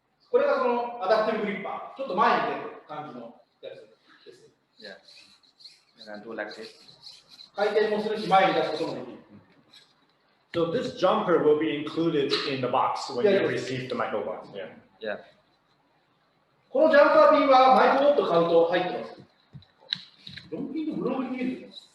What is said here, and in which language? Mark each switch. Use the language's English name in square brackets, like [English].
[Japanese] これがそのアダプティブグリッパー。ちょっと前に出る感じの [English] Yeah. And then do like this. [Japanese] 回転もするし、前に出すこともできる。 [English] So this jumper will be included in the box when you receive the Microbot. Yeah. Yeah. [Japanese] このジャンパーピンはマイクロボット買うと入ってます。ロンピンのブログに見える。